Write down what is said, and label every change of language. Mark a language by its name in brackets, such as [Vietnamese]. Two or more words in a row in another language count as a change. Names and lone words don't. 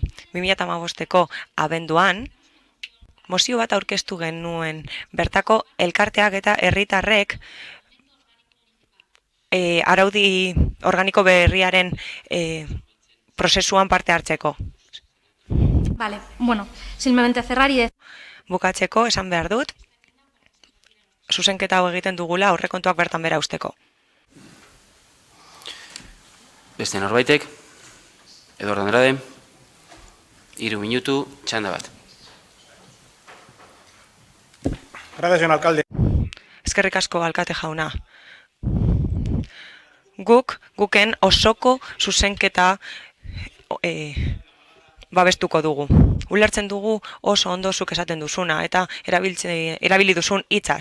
[Basque] 2015ko abenduan, mozio bat aurkeztu genuen bertako elkarteak eta herritarrek araudi organiko berriaren prozesuan parte hartzeko. [Spanish] Vale, bueno, simplemente cerrar y... [Basque] Bukatzeko, esan behar dut, zuzenketa hau egiten dugula aurrekontuak bertan bera usteko. Beste norbaitek, Eduardo Andrade, 3 minutu, txanda bat. [Spanish] Gracias, señor alcalde. [Basque] Eskerrik asko, alkate jauna. Guken osoko zuzenketa babestuko dugu. Ulertzen dugu oso ondo zuk esaten duzuna eta erabili duzun hitza.